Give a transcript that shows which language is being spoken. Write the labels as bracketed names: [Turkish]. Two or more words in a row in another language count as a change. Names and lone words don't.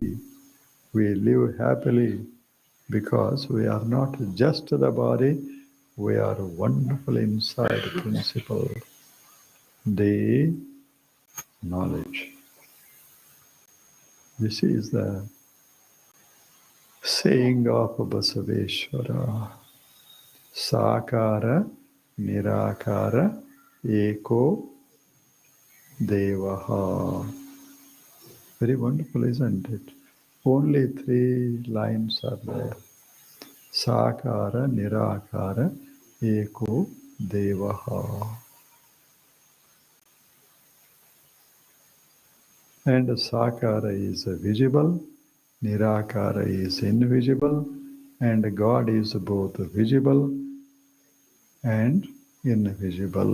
[English] We live happily because we are not just the body, we are wonderful inside principle, the knowledge. This is the saying of Basaveshwara. [Sanskrit] Sakara nirakara eko devaha. [English] Very wonderful, isn't it? Only 3 lines are there. [Sanskrit] Sakara nirakara eko devaha. [English] And Sakara is visible, Nirakara is invisible, and God is both visible and invisible.